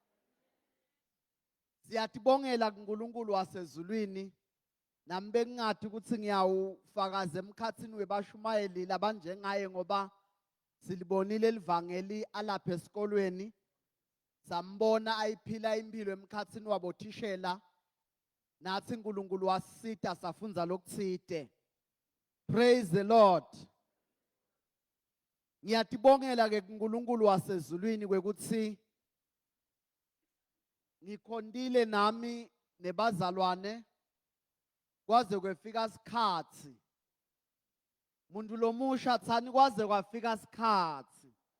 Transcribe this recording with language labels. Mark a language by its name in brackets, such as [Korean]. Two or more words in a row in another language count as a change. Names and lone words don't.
[Swati] Siyatibongela kuNkulunkulu wasezulwini nami bengingathi ukuthi ngiyawufakaza emkhathini webashumayeli labanjengaye ngoba silibonile livangeli alapha esikolweni sambona ayiphila impilo emkhathini wabothishela nathi uNkulunkulu wasisita safunza lokuthide. [English] Praise the Lord. [Swati] Ngiyatibongela ke kuNkulunkulu wasezulwini kwekuthi ngikhondile nami nebazalwane kwaze kwefika isikhathi muntu lomusha thani kwaze kwafika isikhathi